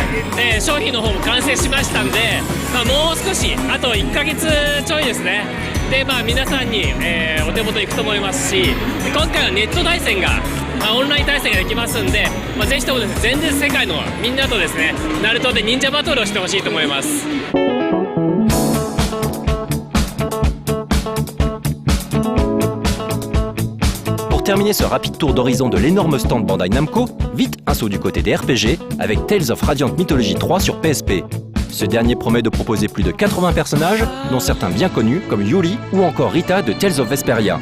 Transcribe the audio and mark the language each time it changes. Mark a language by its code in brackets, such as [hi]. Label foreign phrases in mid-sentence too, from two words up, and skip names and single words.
[ja] で、商品の方も完成しましたんで、もう少しあと1ヶ月ちょいですねで皆さんに、お手元行くと思いますし、今回はネット対戦がオンライン対戦ができますんで、ぜひともですね、全然世界のみんなとですね、ナルトで忍者バトルをしてほしいと思います。 [fr] Pour terminer ce rapide tour d'horizon de l'énorme stand Bandai Namco, vite un saut du côté des RPG avec Tales of Radiant Mythology 3 sur PSP. Ce dernier promet de proposer plus de 80 personnages, dont certains bien connus comme Yuri ou encore Rita de Tales of Vesperia.